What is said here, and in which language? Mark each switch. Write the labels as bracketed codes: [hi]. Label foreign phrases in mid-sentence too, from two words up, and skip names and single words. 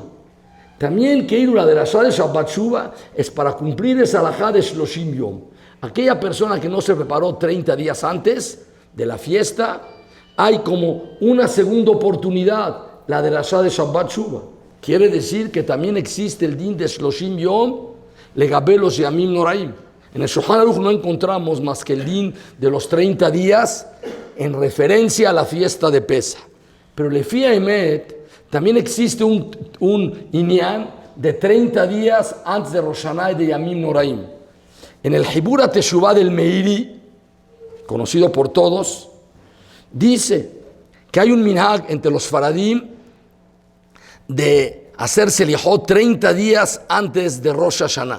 [es] También que ir a la derashá de Shabbat Shuba es para cumplir esa halajá de [he] שלושים יום. [es] Aquella persona que no se preparó 30 días antes de la fiesta, hay como una segunda oportunidad, la derashá de Shabbat Shuba. Quiere decir que también existe el din de [he] שלושים יום, [es] legabelos yamim noraim. En el Shulchan Aruch no encontramos más que el din de los 30 días en referencia a la fiesta de Pesach. Pero [he] לפי אמת [es] también existe un inyan de 30 días antes de Rosh Hashanah y de Yamim Noraim. En el Hibur HaTeshuvah del Meiri, conocido por todos, dice que hay un minhag entre los faradim de hacer selihot 30 días antes de Rosh Hashanah.